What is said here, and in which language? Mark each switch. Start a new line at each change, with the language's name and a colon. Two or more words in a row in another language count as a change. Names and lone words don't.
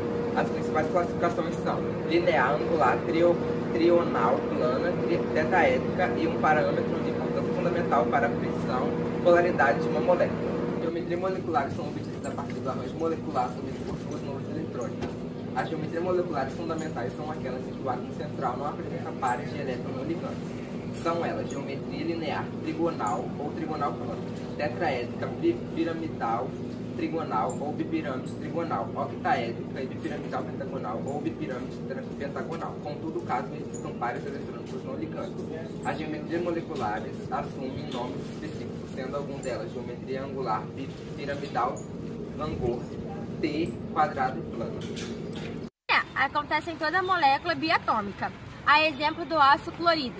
Portuguese: As principais classificações são linear, angular, trional, plana, tetraédrica e um parâmetro de importância fundamental para a precisão polaridade de uma molécula. Geometrias moleculares são obtidas a partir do arranjo molecular assumido por suas nuvens eletrônicas. As geometrias moleculares fundamentais são aquelas em que o átomo central não apresenta pares de elétrons não ligantes. São elas geometria linear, trigonal ou trigonal plana, tetraédrica, bipiramidal, trigonal ou bipirâmide trigonal, octaédrica e bipiramidal pentagonal ou bipirâmide pentagonal. Contudo, caso existam pares eletrônicos não ligantes. As geometrias moleculares assumem nomes específicos, sendo algumas delas geometria angular, piramidal, Van-Gogh, T, quadrado e plano. Acontece em toda molécula biatômica, a exemplo do ácido clorídrico.